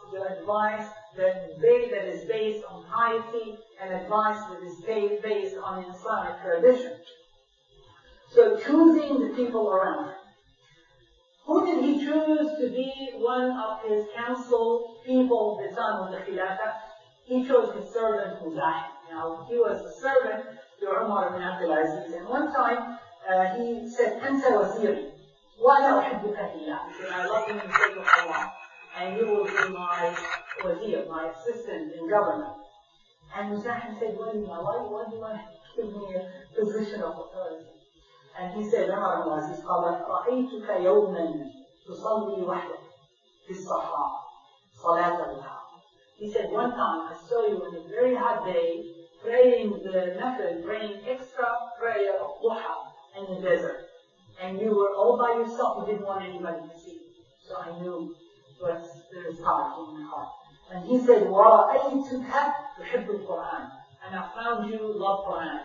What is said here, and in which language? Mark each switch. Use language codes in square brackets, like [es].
[en] The advice that is based on piety and advice that is based on Islamic tradition. So choosing the people around him. Who did he choose to be one of his council people at the time of the Khilafah? He chose his servant Muzahim. Now, he was a servant to Umar bin Abdul-Aziz. And one time, he said, [ar] أنت وزيري وأنا أحبك في الله. [en] He said, I love you in the sake of Allah. And you will be my wazir, my assistant in government. And Muzahim said, why do you want to give me a position of authority? And he said, Umar bin Abdul-Aziz, [ar] قال رأيتك يوما تصلي وحدك في الصحراء صلاة الضحى. [en] He said, one time I saw you on a very hot day praying extra prayer of duha in the desert. And you were all by yourself, you didn't want anybody to see. So I knew there was power in your heart. And he said, [ar] وَرَأَيْتُكَ تُحِبُّ الْقُرْآنِ. [en] And I found you love Quran.